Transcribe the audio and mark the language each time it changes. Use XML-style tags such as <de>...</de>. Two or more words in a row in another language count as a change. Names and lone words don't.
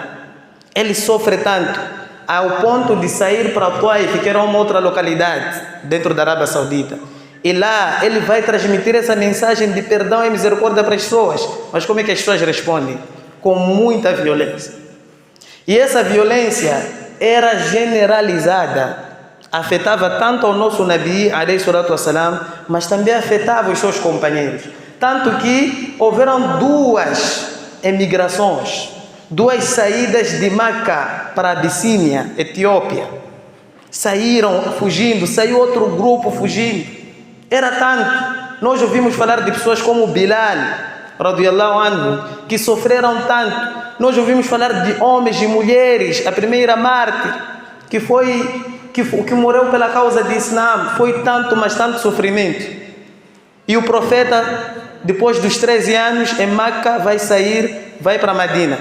<pt>Ele sofre tanto, ao ponto de sair para Taif, que era uma outra localidade dentro da Arábia Saudita. E lá ele vai transmitir essa mensagem de perdão e misericórdia para as pessoas. Mas como é que as pessoas respondem? Com muita violência. E essa violência era generalizada. Afetava tanto ao nosso Nabi,</pt> <ar>عليه الصلاة والسلام,</ar> <pt>mas também afetava os seus companheiros. Tanto que houveram 2 emigrações, 2 saídas de Meca para a Abissínia, Etiópia. Saíram fugindo, saiu outro grupo fugindo. Era tanto. Nós ouvimos falar de pessoas como Bilal,</pt> <ar>رضي الله عنه,</ar> <pt>que sofreram tanto. nós ouvimos falar de homens e mulheres, a primeira mártir, que morreu pela causa de Islã, foi tanto, mas tanto sofrimento. E o profeta, depois dos 13 anos, em Meca, vai sair, vai para Medina.</pt>